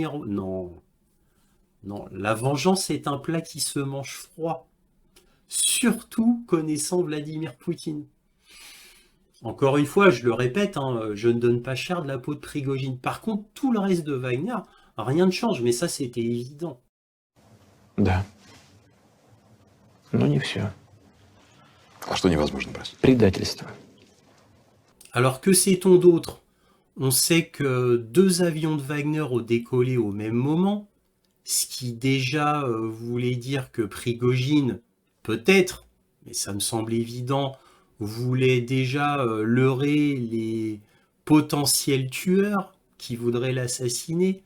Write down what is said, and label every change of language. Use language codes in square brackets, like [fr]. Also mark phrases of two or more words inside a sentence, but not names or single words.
[fr] Non, non, la vengeance est un plat qui se mange froid. Surtout connaissant Vladimir Poutine. Encore une fois, je le répète, hein, je ne donne pas cher de la peau de Prigojine. Par contre, tout le reste de Wagner, rien ne change, mais ça c'était évident. [ru] Да. Но не все. А что невозможно простить? Предательство. [fr] Alors que sait-on d'autre? On sait que 2 avions de Wagner ont décollé au même moment, ce qui déjà voulait dire que Prigojine, peut-être, mais ça me semble évident, voulait déjà leurrer les potentiels tueurs qui voudraient l'assassiner.